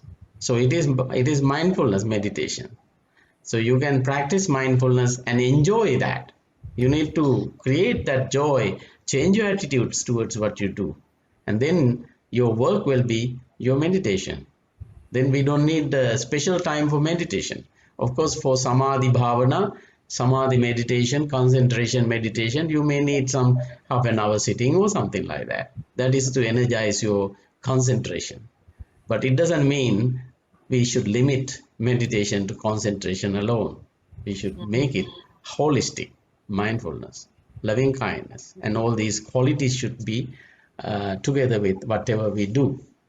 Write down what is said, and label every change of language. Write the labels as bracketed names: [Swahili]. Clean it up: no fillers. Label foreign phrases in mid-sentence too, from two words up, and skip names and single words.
[English] So it is mindfulness meditation. So you can practice mindfulness and enjoy that. You need to create that joy, change your attitudes towards what you do, and then your work will be your meditation. Then we don't need a special time for meditation. Of course, for [Pali] samadhi bhavana, [English] samadhi meditation, concentration meditation, you may need some half an hour sitting or something like that. That is to energize your concentration. But it doesn't mean we should limit meditation to concentration alone. We should make it holistic, mindfulness, loving kindness, and all these qualities should be together with whatever we do.